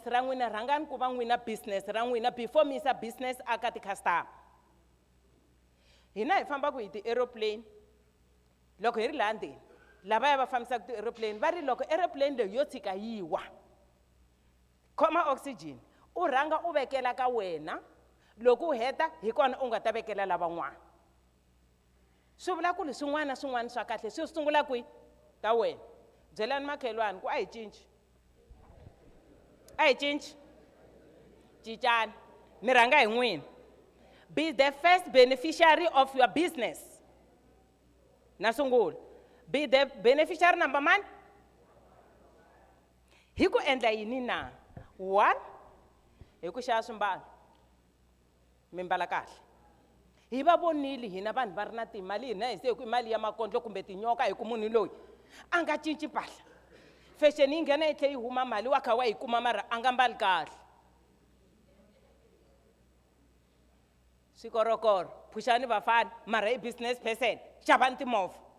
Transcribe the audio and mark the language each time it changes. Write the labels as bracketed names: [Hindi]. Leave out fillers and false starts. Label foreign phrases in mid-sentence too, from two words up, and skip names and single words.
[Tsonga] ra n'wina rhangani ku va n'wina business ra n'wina before mi yisa business aka ti-customer hina hi fambaku hi ti-aeroplane loko hi ri laha ndzeni lavaya va fambisaka ti-aeroplane va ri loko aeroplane leyi yo tshika yi wa khoma oxygen u rhanga u vekela ka wena loko u heta hi kona u nga ta vekela lavan'wana swi vula ku ri swin'wana na swin'wana swa kahle swi sungula kwihi ka wena byelani makhelwani ku a hi cinci cincani mi rhanga hi n'wina [English] be the first beneficiary of your business [Tsonga] na sungula [English] be the beneficiary number [Tsonga] man hi ku endla yini na one hi ku xava swimbalo mi mbala kahle hi va vonile hina vanhu va ri na timali hina hi se hi ku mali ya makondlo kumbe tinyoka hi ku munhu loyi a nga cinci mpahla fashion yi nghena yi tlhe yi huma mali wa kha wa yi kuma mara a nga mbali kahle swikorokoro puxani vafana mara i [English] business person [Tsonga] xavani timovha